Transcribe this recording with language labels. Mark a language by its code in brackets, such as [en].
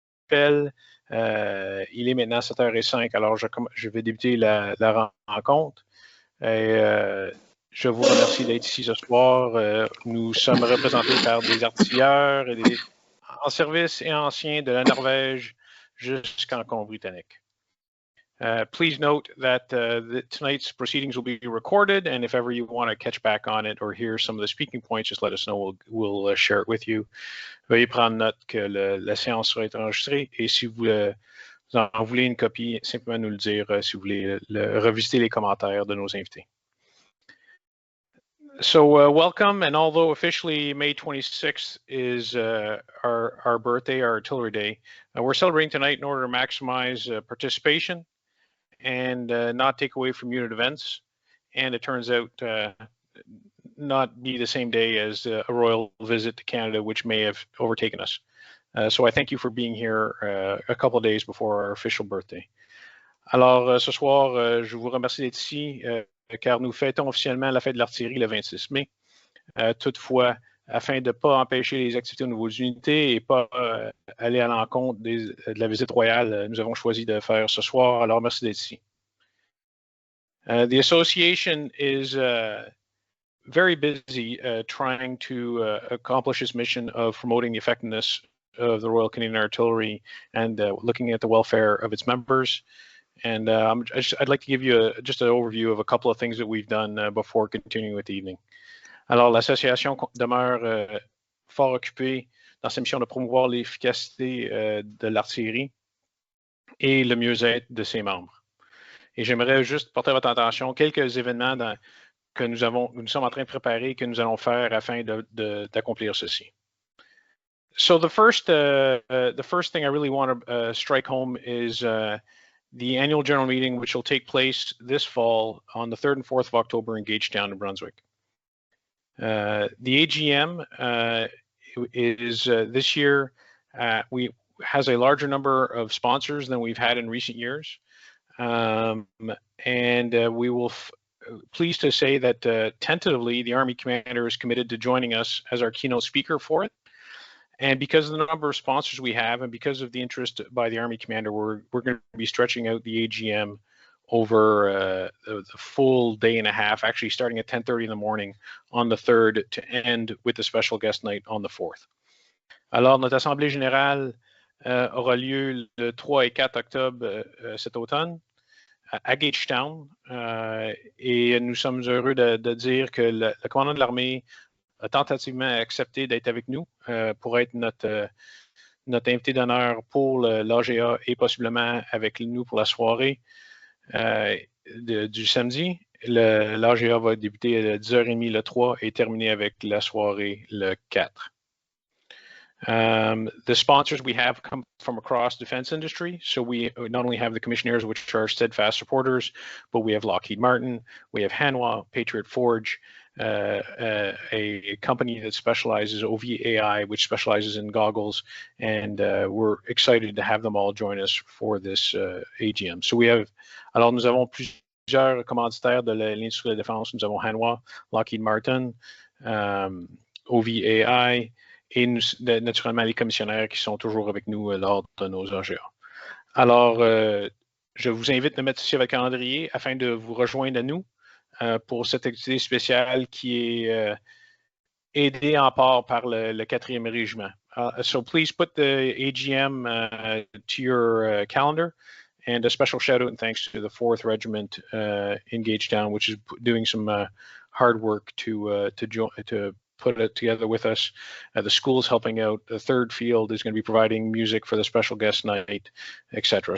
[fr] rappelle, il est maintenant 7h05, alors je vais débuter la rencontre. Et, je vous remercie d'être ici ce soir. Nous sommes représentés par des artilleurs et en service et anciens de la Norvège jusqu'en Colombie-Britannique. [en] Please note that tonight's proceedings will be recorded, and if ever you want to catch back on it or hear some of the speaking points, just let us know. We'll share it with you. [fr] Veuillez prendre note que la séance sera enregistrée, et si vous en voulez une copie, simplement nous le dire si vous voulez revisiter les commentaires de nos invités. [en] So welcome, and although officially May 26th is our birthday, our artillery day, we're celebrating tonight in order to maximize participation and not take away from unit events. And it turns out not be the same day as a royal visit to Canada, which may have overtaken us. So I thank you for being here a couple of days before our official birthday. [fr] Alors ce soir, je vous remercie d'être ici. Car nous fêtons officiellement la fête de l'artillerie le 26 mai. Toutefois, afin de ne pas empêcher les activités au niveau des unités et pas aller à l'encontre de la visite royale, nous avons choisi de faire ce soir. Alors, merci d'être ici. [en] The association is very busy trying to accomplish its mission of promoting the effectiveness of the Royal Canadian Artillery and looking at the welfare of its members. And I'd like to give you just an overview of a couple of things that we've done before continuing with the evening. [fr] Alors, l'association demeure fort occupée dans sa mission de promouvoir l'efficacité de l'artillerie et le mieux-être de ses membres. Et j'aimerais juste porter votre attention quelques événements que nous sommes en train de préparer et que nous allons faire afin d'accomplir ceci. [en] So the first thing I really want to strike home is the annual general meeting, which will take place this fall on the 3rd and 4th of October in Gagetown, New Brunswick. The AGM is this year has a larger number of sponsors than we've had in recent years, and we will pleased to say that tentatively the Army Commander is committed to joining us as our keynote speaker for it. And because of the number of sponsors we have, and because of the interest by the Army Commander, we're going to be stretching out the AGM over the full day and a half, actually starting at 10:30 in the morning on the 3rd to end with the special guest night on the 4th. [fr] Alors, notre Assemblée générale aura lieu le 3 et 4 octobre cet automne à Gagetown, et nous sommes heureux de dire que le commandant de l'armée a tentativement accepté d'être avec nous pour être notre invité d'honneur pour l'AGA et possiblement avec nous pour la soirée du samedi. L'AGA va débuter à 10h30 le 3 et terminer avec la soirée le 4. [en] The sponsors we have come from across defense industry. So we not only have the commissionaires, which are steadfast supporters, but we have Lockheed Martin, we have Hanwha, Patriot Forge, a company that specializes, OVAI, which specializes in goggles, and we're excited to have them all join us for this AGM. [fr] So nous avons plusieurs commanditaires de l'industrie de la défense. Nous avons Hanwha, Lockheed Martin, OVAI, et naturellement les commissionnaires qui sont toujours avec nous lors de nos AGA. Alors, je vous invite de mettre ceci avec le calendrier afin de vous rejoindre à nous pour cette activité spéciale qui est aidée en part par le 4e régiment. [en] So please put the AGM to your calendar, and a special shout out and thanks to the 4th Regiment in Gagetown, which is doing some hard work to put it together with us. The school is helping out. The 3rd Field is going to be providing music for the special guest night, etc.